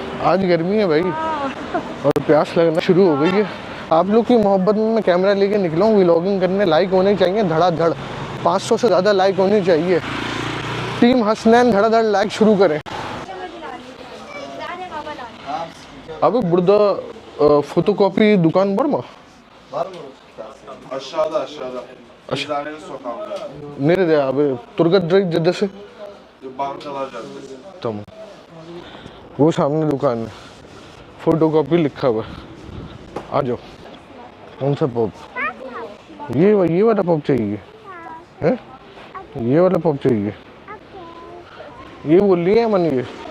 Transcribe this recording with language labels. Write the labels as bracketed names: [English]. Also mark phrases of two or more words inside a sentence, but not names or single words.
[Hindi] आज गर्मी है भाई, और प्यास लगना शुरू हो गई है। आप लोग की मोहब्बत में मैं कैमरा लेके निकला हूँ व्लॉगिंग करने। लाइक होने चाहिए धड़ाधड़, 500 से ज़्यादा लाइक होनी चाहिए। टीम हसनैन धड़ाधड़ लाइक शुरू करें। [Turkish] अब burada fotokopi dukan var mı? Var mı orası? Aşağıda aşağıda. Eczanenin sokağında. Nerede abi? Turgut Reis Caddesi? Bankalar Caddesi. Tamam. [Hindi] वो सामने दुकान है, फोटोकॉपी लिखा हुआ है। आ जाओ। कौन सा पॉप? ये वाला पॉप चाहिए है? ये वाला पॉप चाहिए। ये बोल रही है मन ये।